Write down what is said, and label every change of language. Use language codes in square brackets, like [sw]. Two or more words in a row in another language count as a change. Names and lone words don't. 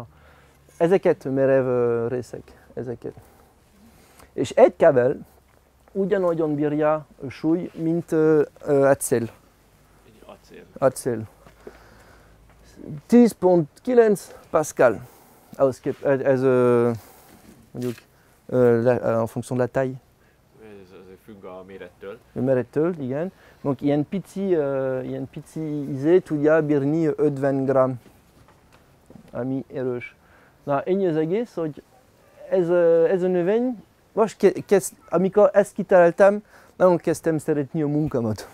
[hu] Ezeket merev részek. Ezeket. És egy kábel ugyanolyan bírja a súly, mint acél. Acél. 10.9 Pascal. Ez mondjuk [fr] en fonction de la taille. [hu] Ez függ a mérettől. A mérettől, igen. Donc ilyen pici izé tudja bírni 50 g, ami erős. Na, ennyi az egész, hogy ez a növény, most amikor ezt kitaláltam, nagyon kezdtem szeretni a munkámat.